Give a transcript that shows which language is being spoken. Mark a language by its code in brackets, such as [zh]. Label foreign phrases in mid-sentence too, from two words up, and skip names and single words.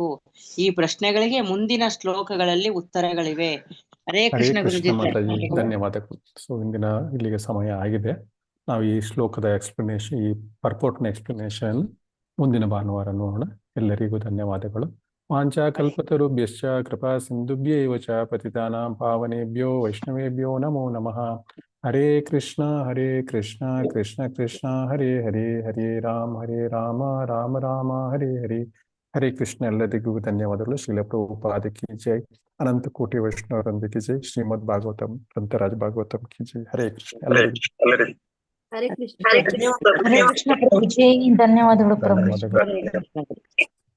[kn] ಈ ಪ್ರಶ್ನೆಗಳಿಗೆ ಮುಂದಿನ ಶ್ಲೋಕಗಳಲ್ಲಿ ಉತ್ತರಗಳಿವೆ. ಹರೇ ಹರೇ ಕೃಷ್ಣ ಕೃಷ್ಣ ಗುರುಜಿ. ಮಾತಾಜಿ, ಧನ್ಯವಾದಗಳು. ಸೊ ಇಲ್ಲಿಗೆ ಸಮಯ ಆಗಿದೆ. ನಾವು ಈ ಶ್ಲೋಕದ ಎಕ್ಸ್ಪ್ಲನೇಷನ್, ಈ ಪರ್ಪೋರ್ಟ್ನ ಎಕ್ಸ್ಪ್ಲನೇಷನ್ ಮುಂದಿನ ಭಾನುವಾರ ನೋಡೋಣ. ಎಲ್ಲರಿಗೂ ಧನ್ಯವಾದಗಳು. [sa] ವಾಂಚಾ ಕಲ್ಪತರುಭ್ಯಶ್ಚ ಕೃಪಾ ಸಿಂಧುಭ್ಯೈವ ಚ ಪತಿತಾನಾಂ ಪಾವನೇಭ್ಯೋ ವೈಷ್ಣವೇಭ್ಯೋ ನಮೋ ನಮಃ. [kn] ಹರೇ ಕೃಷ್ಣ ಕೃಷ್ಣ ಕೃಷ್ಣ ಹರೇ ಹರೇ, ಹರೇ ರಾಮ ರಾಮ ರಾಮ ಹರೇ ಹರೇ. ಹರೇ ಕೃಷ್ಣ. ಎಲ್ಲರಿಗೂ ಧನ್ಯವಾದಗಳು. ಶ್ರೀಲ ಪ್ರಭುಪಾದ [hi] की जय. [kn] ಅನಂತ ಕೋಟಿ ವೈಷ್ಣವರೊಂದಿಗೆ ಜೈ. ಶ್ರೀಮದ್ ಭಾಗವತಂ ಗ್ರಂಥರಾಜ ಭಾಗವತಂ [hi] की जय. [kn] ಹರೇ ಕೃಷ್ಣ. ಎಲ್ಲರಿಗೂ ಹರೇ ಕೃಷ್ಣ. ಹರೇ ಕೃಷ್ಣ ಪ್ರಭು. ಜೈ. ಧನ್ಯವಾದಗಳು ಪ್ರಭು. ಧನ್ಯವಾದಗಳು. ಹರೇ ಕೃಷ್ಣ.